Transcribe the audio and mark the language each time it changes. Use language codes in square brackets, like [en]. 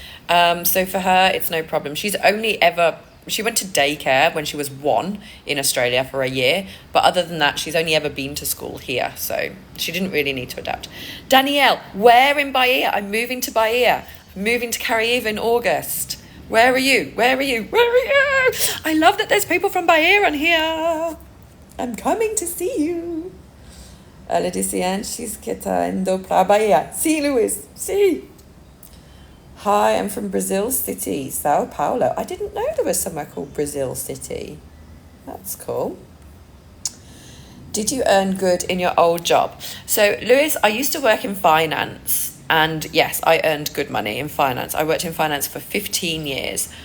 [en] So for her, it's no problem. She went to daycare when she was 1 in Australia for a year, but other than that, she's only ever been to school here, so she didn't really need to adapt. Danielle, where in Bahia? I'm moving to Bahia. I'm moving to Caraíba in August. Where are you? Where are you? Where are you? I love that there's people from Bahia on here. I'm coming to see you. [pt] Ela disse antes que tá indo pra Bahia. [en] See, Luis. See. Hi, I'm from Brazil City, Sao Paulo. I didn't know there was somewhere called Brazil City. That's cool. Did you earn good in your old job? So, Lewis, I used to work in finance. And yes, I earned good money in finance. I worked in finance for 15 years.